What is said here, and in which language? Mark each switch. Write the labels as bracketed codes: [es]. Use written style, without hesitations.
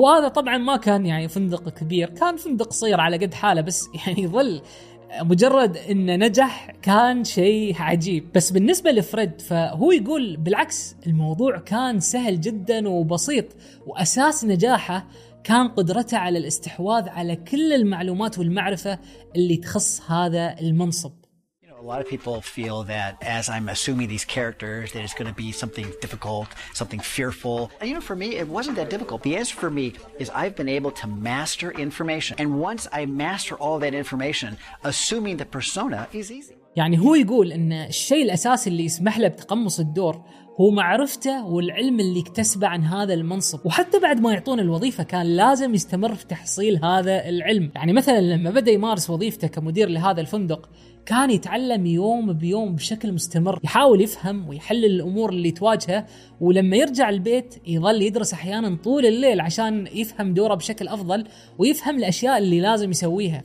[ar] وهذا طبعا ما كان يعني فندق كبير، كان فندق صغير على قد حاله، بس يعني ظل مجرد انه نجح كان شيء عجيب. بس بالنسبة لفريد فهو يقول بالعكس الموضوع كان سهل جدا وبسيط، واساس نجاحه كان قدرته على الاستحواذ على كل المعلومات والمعرفة اللي تخص هذا المنصب. [en] A lot of people feel that as I'm assuming these characters, that it's going to be something difficult, something fearful. And you know, for me, it wasn't that difficult. The answer for me is I've been able to master information. And once I master all that information, assuming the persona is easy. [ar] يعني هو يقول إن الشيء الأساسي اللي يسمح له بتقمص الدور هو معرفته والعلم اللي اكتسبه عن هذا المنصب. وحتى بعد ما يعطون الوظيفة كان لازم يستمر في تحصيل هذا العلم. يعني مثلا لما بدأ يمارس وظيفته كمدير لهذا الفندق كان يتعلم يوم بيوم بشكل مستمر، يحاول يفهم ويحلل الأمور اللي تواجهه، ولما يرجع البيت يظل يدرس أحيانا طول الليل عشان يفهم دوره بشكل أفضل ويفهم الأشياء اللي لازم يسويها.